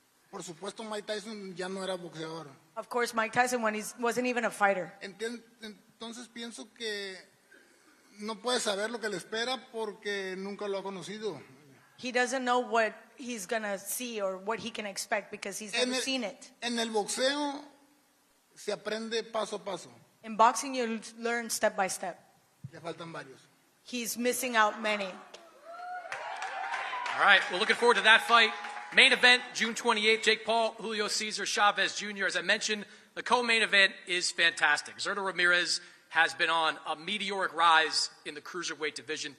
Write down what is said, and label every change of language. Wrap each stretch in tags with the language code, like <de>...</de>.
<es>Por supuesto, Mike Tyson ya no era boxeador.</es> <en>Of course, Mike Tyson wasn't even a fighter.</en> <es>Entonces pienso que no puede saber lo que le espera porque nunca lo ha conocido.</es> <en>He doesn't know what he's going to see or what he can expect because he's never seen it.</en> <es>En el boxeo se aprende paso a paso.</es> <en>In boxing, you learn step by step.</en> <es>Le faltan varios.</es> <en>He's missing out many. All right, we're looking forward to that fight. Main event, June 28th, Jake Paul, Julio Cesar, Chavez Jr. As I mentioned, the co-main event is fantastic. Zurdo Ramirez has been on a meteoric rise in the cruiserweight division.</en>